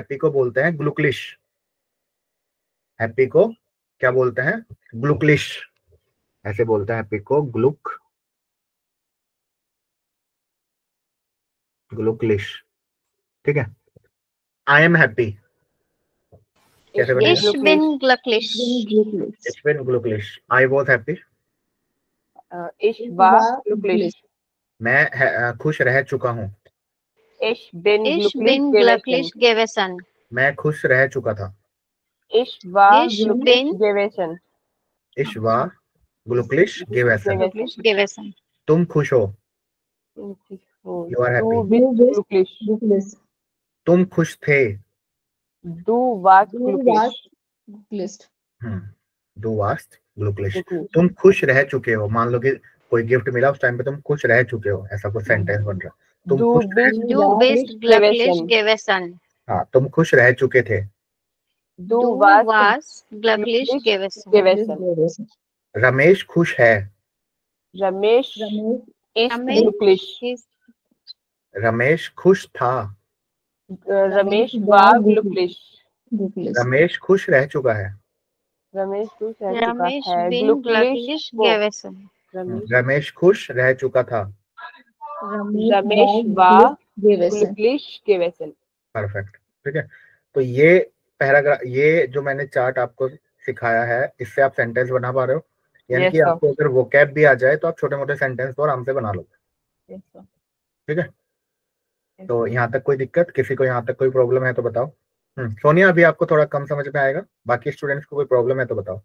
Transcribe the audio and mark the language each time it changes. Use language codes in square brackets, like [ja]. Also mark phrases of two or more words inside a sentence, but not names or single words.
[hi] हैप्पी को बोलते हैं ग्लुकलिश। हैप्पी को क्या बोलते हैं? ग्लुकलिश, ऐसे बोलते हैं हैप्पी को, ग्लुकलिश। ठीक है, [en] I am happy, [hi] कैसे बनेगा? [de] Ich bin glücklich. Glücklich. Ich bin glücklich. [en] I was happy. [de] Ich war glücklich. [hi] मैं खुश रह चुका हूँ। [de] Ich bin Ich glücklich bin gewesen. glücklich gewesen. [hi] मैं खुश रह चुका था। [de] Ich war Ich glücklich bin gewesen. Ich war glücklich gewesen. glücklich gewesen. [hi] तुम खुश हो। [en] You are [de] Du [en] happy. [de] bist glücklich. Glücklich. [hi] तुम खुश थे। [de] Du warst Du glücklich. warst glücklich. Du warst glücklich. glücklich. [hi] तुम खुश रह चुके हो। मान लो कि कोई गिफ्ट मिला, उस टाइम पे तुम खुश रह चुके हो, ऐसा कुछ सेंटेंस बन रहा है। तुम [de] Du [hi] खुश [de] bist Du bist glücklich gewesen. [hi] हाँ, तुम खुश रह चुके थे। [de] Du Du warst warst glücklich gewesen. gewesen. [hi] रमेश खुश है। [de] Ramesh Ramesh ist Ramesh glücklich. [en] is [hi] रमेश खुश था। [de] Ramesh war glücklich. glücklich. [hi] रमेश खुश रह चुका है। रमेश खुश रह चुका [de] Ramesh [hi] है। [de] bin glücklich gewesen. [hi] रमेश खुश रह चुका था। [de] रमेश war gewesen. glücklich gewesen. [hi] परफेक्ट। ठीक है, तो ये पैराग्राफ, ये जो मैंने चार्ट आपको सिखाया है, इससे आप सेंटेंस बना पा रहे हो। यानी [en] Yes, [hi] कि [en] sir. [hi] आपको अगर वोकैब भी आ जाए तो आप छोटे मोटे सेंटेंस तो आराम से बना लोगे। [en] Yes, sir. [hi] ठीक है, [en] Yes, [hi] तो [en] sir. [hi] यहाँ तक कोई दिक्कत, किसी को यहाँ तक कोई प्रॉब्लम है तो बताओ। सोनिया, अभी आपको थोड़ा कम समझ में आएगा, बाकी स्टूडेंट्स को कोई प्रॉब्लम है तो बताओ।